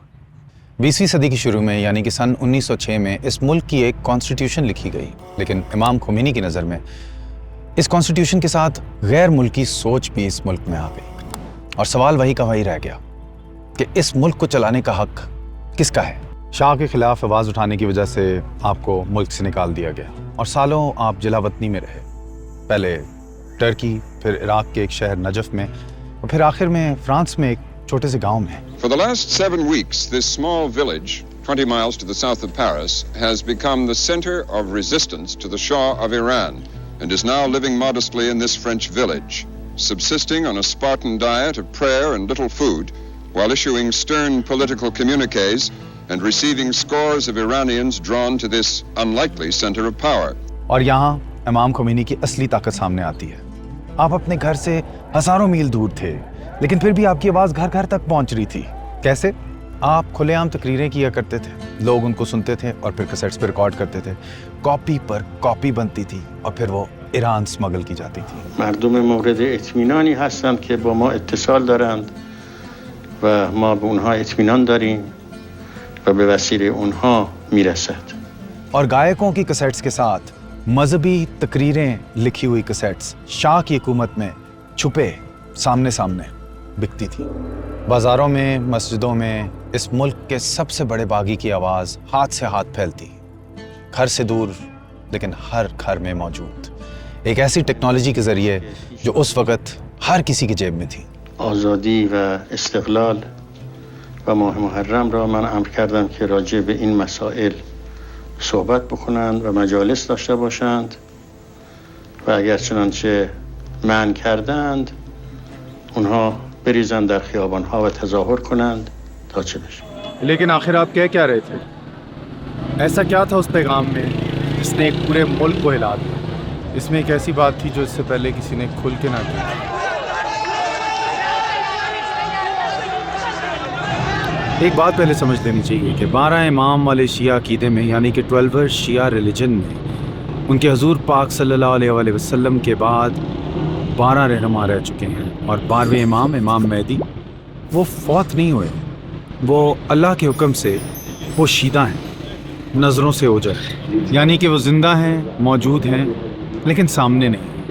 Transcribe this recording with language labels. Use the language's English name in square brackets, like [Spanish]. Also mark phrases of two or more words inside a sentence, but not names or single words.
[Urdu] 20ویں صدی کی شروع میں یعنی کہ سن 1906 میں اس ملک کی ایک کانسٹیٹیوشن لکھی گئی, لیکن امام خمینی کی نظر میں اس کانسٹیٹیوشن کے ساتھ غیر ملکی سوچ بھی اس ملک میں آ گئی, اور سوال وہی کا وہی رہ گیا کہ اس ملک کو چلانے کا حق کس کا ہے. شاہ کے خلاف آواز اٹھانے کی وجہ سے آپ کو ملک سے نکال دیا گیا, اور سالوں آپ جلا وطنی میں رہے, پہلے ٹرکی, پھر عراق کے ایک شہر نجف میں, اور پھر آخر میں فرانس میں ایک چھوٹے سے گاؤں میں. [English] For the last 7 weeks, this small village, 20 miles to the south of Paris, has become the center of resistance to the Shah of Iran, and is now living modestly in this French village, subsisting on a Spartan diet of prayer and little food, while issuing stern political communiques and receiving scores of Iranians drawn to this unlikely center of power. [Urdu] اور یہاں امام خمینی کی اصلی طاقت سامنے آتی ہے. آپ اپنے گھر سے ہزاروں میل دور تھے, لیکن پھر بھی آپ کی آواز گھر گھر تک پہنچ رہی تھی. کیسے؟ آپ کھلے عام تقریریں کیا کرتے تھے, لوگ ان کو سنتے تھے اور پھر کیسٹس پہ ریکارڈ کرتے تھے, کاپی پر کاپی بنتی تھی اور پھر وہ ایران اسمگل کی جاتی تھی. [Persian] مردم مورد اطمینانی هستند که با ما اتصال دارند و ما به اونها اطمینان داریم و به وسیله اونها میرسد. [Urdu] اور گائکوں کی کیسٹس کے ساتھ مذہبی تقریریں لکھی ہوئی کیسٹس شاہ کی حکومت میں چھپے سامنے بکتی تھی. بازاروں میں, مسجدوں میں اس ملک کے سب سے بڑے باغی کی آواز ہاتھ سے ہاتھ پھیلتی, گھر سے دور لیکن ہر گھر میں موجود, ایک ایسی ٹیکنالوجی کے ذریعے جو اس وقت ہر کسی کی جیب میں تھی. [Persian] آزادی و استقلال و ماه محرم را من امر کردم که راجع به این مسائل صحبت بکنند و مجالس داشته باشند و اگر چنانچه منع کردند اونها بریزند در خیابانها و تظاهر کنند تا چه بشه. [Urdu] لیکن آخر آپ کیا رہے تھے؟ ایسا کیا تھا اس پیغام میں جس نے ایک پورے ملک کو ہلا دیا؟ اس میں ایک ایسی بات تھی جو اس سے پہلے کسی نے کھل کے نہ کی. ایک بات پہلے سمجھ لینی چاہیے کہ 12 امام والے شیعہ عقیدے میں یعنی کہ 12 شیعہ ریلیجن میں ان کے حضور پاک [Arabic] صلی اللہ علیہ وآلہ وسلم [Urdu] کے بعد 12 رہنما رہ چکے ہیں، اور 12ویں امام مہدی وہ فوت نہیں ہوئے، وہ اللہ کے حکم سے وہ شیدہ ہیں، نظروں سے اوجھل، یعنی کہ وہ زندہ ہیں، موجود ہیں لیکن سامنے نہیں.